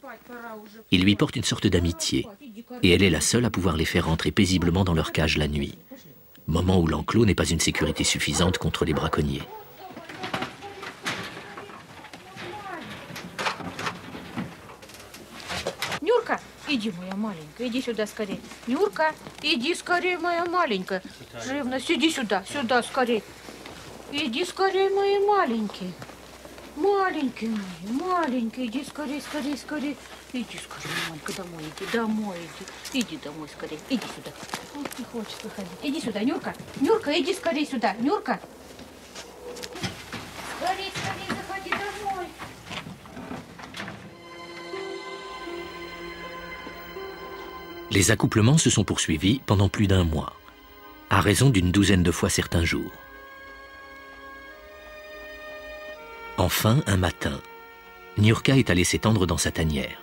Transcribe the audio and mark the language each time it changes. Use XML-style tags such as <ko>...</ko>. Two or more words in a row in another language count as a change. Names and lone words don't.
<fr>Ils lui portent une sorte d'amitié, et elle est la seule à pouvoir les faire rentrer paisiblement dans leur cage la nuit, moment où l'enclos n'est pas une sécurité suffisante contre les braconniers.</fr> <ru>Нюрка, иди, моя маленькая, иди сюда скорее. Нюрка, иди скорее, моя маленькая. Живность, иди сюда, сюда скорее. Иди скорее, мои маленькие. Маленькие мои, маленькие, иди скорее, скорее, скорее. Иди скорее, мамка, домой иди, домой иди. Иди домой скорее, иди сюда. Он не хочет выходить. Иди сюда, Нюрка. Нюрка, иди скорее сюда, Нюрка. Скорее, скорее, заходи домой.</ru> <fr>Les accouplements se sont poursuivis pendant plus d'un mois, à raison d'une douzaine de fois certains jours. Enfin, un matin, Niurka est allée s'étendre dans sa tanière.</fr>